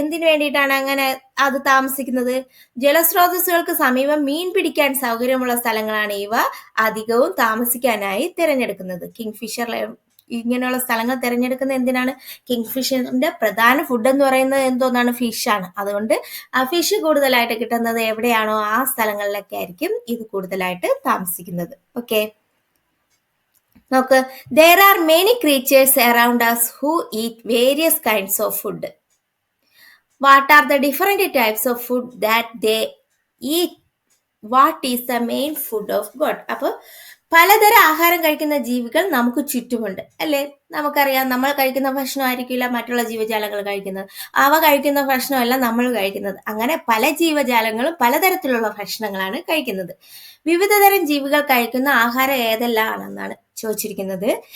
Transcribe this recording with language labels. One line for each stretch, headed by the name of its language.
Malayalam: എന്തിനു വേണ്ടിയിട്ടാണ് അങ്ങനെ അത് താമസിക്കുന്നത്? ജലസ്രോതസ്സുകൾക്ക് സമീപം മീൻ പിടിക്കാൻ സൗകര്യമുള്ള സ്ഥലങ്ങളാണ് ഇവ അധികവും താമസിക്കാനായി തിരഞ്ഞെടുക്കുന്നത്. കിങ് ഫിഷർ ഇങ്ങനെയുള്ള സ്ഥലങ്ങൾ തിരഞ്ഞെടുക്കുന്നത് എന്തിനാണ്? കിങ് ഫിഷറിന്റെ പ്രധാന ഫുഡ് എന്ന് പറയുന്നത് എന്തോന്നാണ്? ഫിഷാണ്. അതുകൊണ്ട് ആ ഫിഷ് കൂടുതലായിട്ട് കിട്ടുന്നത് എവിടെയാണോ ആ സ്ഥലങ്ങളിലൊക്കെ ആയിരിക്കും ഇത് കൂടുതലായിട്ട് താമസിക്കുന്നത്. ഓക്കെ, നോക്ക്.
English: there are many creatures around us who eat various kinds of food. What are the different types of food that they eat? What is the main food of God?
Malayalam: അപ്പോൾ പലതരം ആഹാരം കഴിക്കുന്ന ജീവികൾ നമുക്ക് ചുറ്റുമുണ്ട് അല്ലേ. നമുക്കറിയാം, നമ്മൾ കഴിക്കുന്ന ഭക്ഷണം ആയിരിക്കില്ല മറ്റുള്ള ജീവജാലങ്ങൾ കഴിക്കുന്നത്. അവ കഴിക്കുന്ന ഭക്ഷണമല്ല നമ്മൾ കഴിക്കുന്നത്. അങ്ങനെ പല ജീവജാലങ്ങളും പലതരത്തിലുള്ള ഭക്ഷണങ്ങളാണ് കഴിക്കുന്നത്. വിവിധ തരം ജീവികൾ കഴിക്കുന്ന ആഹാരം ഏതെല്ലാമാണെന്നാണ് ചോദിച്ചിരിക്കുന്നത്.